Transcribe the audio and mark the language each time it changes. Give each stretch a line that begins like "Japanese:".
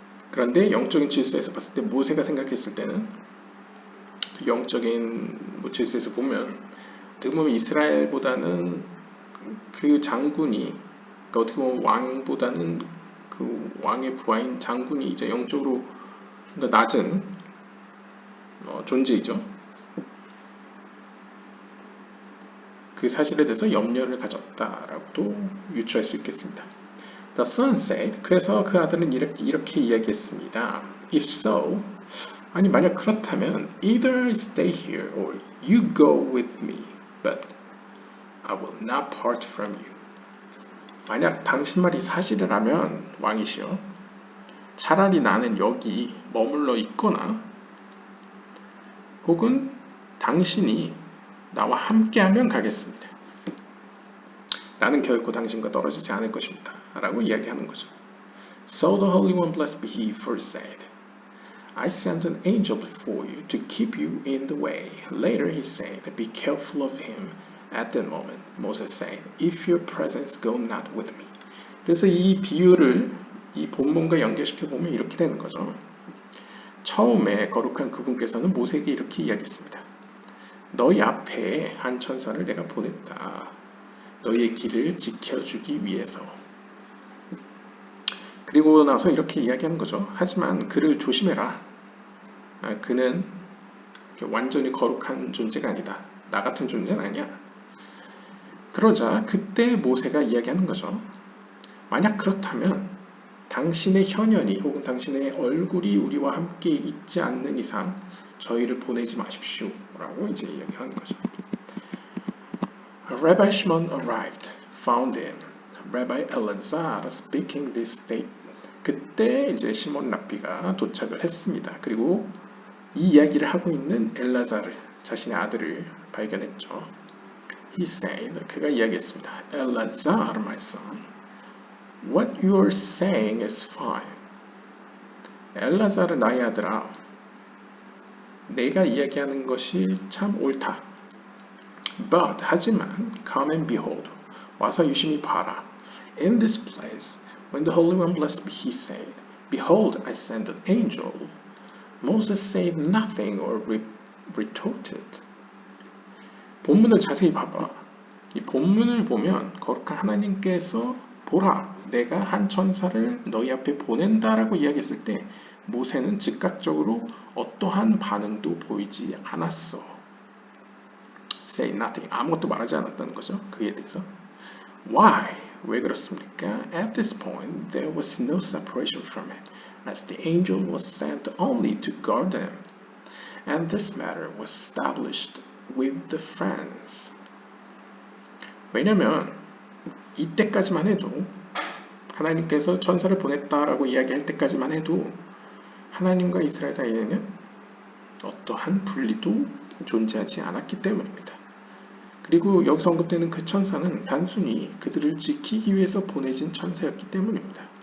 Korean: 그런데 영적인 질서에서 봤을 때 모세가 생각했을 때는 영적인 질서에서 보면 어떻게 보면 이스라엘보다는 그 장군이 그러니까 어떻게 보면 왕보다는 그 왕의 부하인 장군이 이제 영적으로 낮은 존재이죠. 그 사실에 대해서 염려를 가졌다라고도 유추할 수 있겠습니다.
English: The son said,
Korean: 그래서 그 아들은 이렇게 이야기했습니다.
English: If so,
Korean: 아니 만약 그렇다면
English: either I stay here or you go with me, but I will not part from you.
Korean: 만약 당신 말이 사실이라면 왕이시여, 차라리 나는 여기 머물러 있거나 혹은 당신이 나와 함께하면 가겠습니다. 나는 결코 당신과 떨어지지 않을 것입니다. 라고 이야기하는 거죠.
English: So the Holy One, blessed be he, first said, I sent an angel before you to keep you in the way. Later he said, be careful of him. At that moment, Moses said, if your presence go not with me.
Korean: 그래서 이 비유를 이 본문과 연결시켜 보면 이렇게 되는 거죠. 처음에 거룩한 그분께서는 모세에게 이렇게 이야기했습니다. 너희 앞에 한 천사를 내가 보냈다. 너희의 길을 지켜주기 위해서. 그리고 나서 이렇게 이야기하는 거죠. 하지만 그를 조심해라. 그는 완전히 거룩한 존재가 아니다. 나 같은 존재는 아니야. 그러자 그때 모세가 이야기하는 거죠. 만약 그렇다면 당신의 현현이 혹은 당신의 얼굴이 우리와 함께 있지 않는 이상 저희를 보내지 마십시오. 라고 이제 이야기하는 거죠.
English: Rabbi Shimon arrived, found him. Rabbi Elazar speaking this statement.
Korean: 그때 이제 시몬 랍비가 도착을 했습니다. 그리고 이 이야기를 하고 있는 엘라자르, 자신의 아들을 발견했죠.
English: He said,
Korean: 그가 이야기했습니다.
English: Elazar, my son, what you are saying is fine.
Korean: 엘라자르, 나의 아들아, 내가 이야기하는 것이 참 옳다.
English: But,
Korean: 하지만,
English: come and behold,
Korean: 와서 유심히 봐라.
English: In this place, when the Holy One, blessed be he, said, behold, I send an angel, Moses said nothing or retorted.
Korean: 본문을 자세히 봐봐. 이 본문을 보면 거룩한 하나님께서 보라, 내가 한 천사를 너희 앞에 보낸다라고 이야기했을 때 모세는 즉각적으로 어떠한 반응도 보이지 않았어.
English: Say nothing.
Korean: 아무것도 말하지 않았다는 거죠. 그에 대해서.
English: Why?
Korean: 왜 그렇습니까?
English: At this point, there was no separation from it, as the angel was sent only to guard them, and this matter was established with the friends.
Korean: 왜냐면 이때까지만 해도 하나님께서 천사를 보냈다라고 이야기할 때까지만 해도 하나님과 이스라엘 사이에는 어떠한 분리도 존재하지 않았기 때문입니다. 그리고 여기서 언급되는 그 천사는 단순히 그들을 지키기 위해서 보내진 천사였기 때문입니다.